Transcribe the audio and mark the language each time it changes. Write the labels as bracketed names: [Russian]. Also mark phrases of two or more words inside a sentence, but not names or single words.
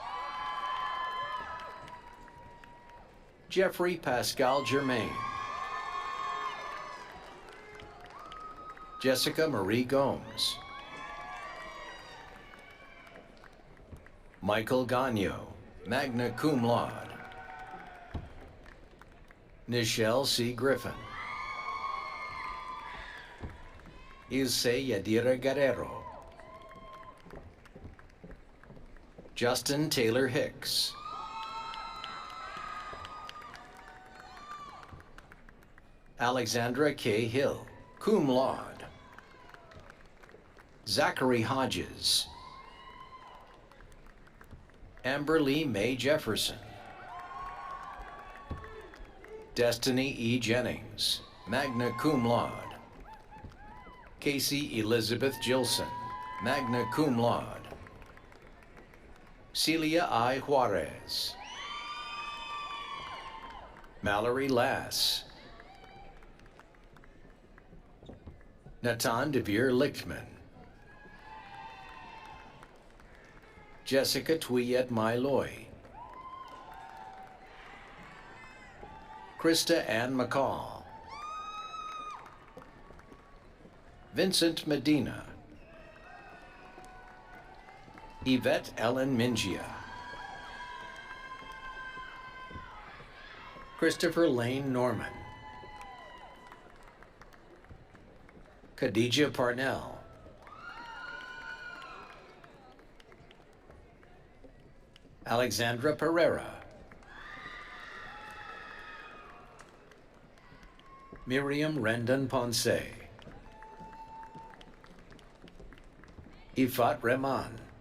[English] Jeffrey Pascal Germain. Jessica Marie Gomes. Michael Gagno, [Latin] magna cum laude. [English] Nichelle C. Griffin. Ilse Yadira Guerrero. Justin Taylor Hicks. Alexandra K. Hill, [Latin] cum laude. [English] Zachary Hodges. Amber Lee Mae Jefferson. Destiny E. Jennings, [Latin] magna cum laude. [English] Casey Elizabeth Gilson, [Latin] magna cum laude. [English] Celia I. Juarez. Mallory Lass. Natan DeVere Lichtman. Jessica Tuyet Mailoy. Krista Ann McCall. Vincent Medina. Yvette Ellen Mingia. Christopher Lane Norman. Khadija Parnell. Alexandra Pereira. Miriam Rendon Ponce. Ifat Rehman.